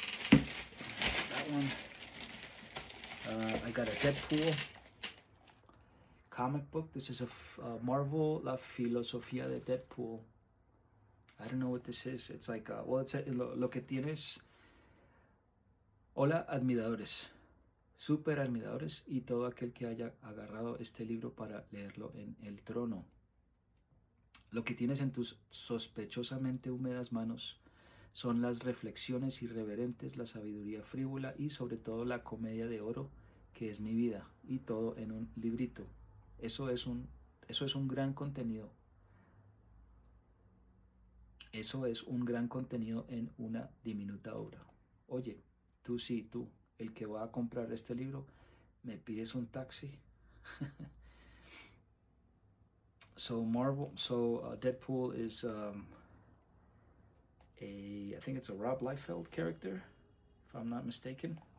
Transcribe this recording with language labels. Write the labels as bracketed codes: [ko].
[en] That one. I got a Deadpool comic book. This is a Marvel La Filosofía de Deadpool. I don't know what this is. It's like, well, it's [es] lo que tienes. Hola, admiradores. Super admiradores y todo aquel que haya agarrado este libro para leerlo en el trono. Lo que tienes en tus sospechosamente húmedas manos son las reflexiones irreverentes, la sabiduría frívola y sobre todo la comedia de oro que es mi vida, y todo en un librito. Eso es un gran contenido. Eso es un gran contenido en una diminuta obra. Oye, tú sí, tú, el que va a comprar este libro, ¿me pides un taxi? [en] So Deadpool is I think it's a Rob Liefeld character, if I'm not mistaken.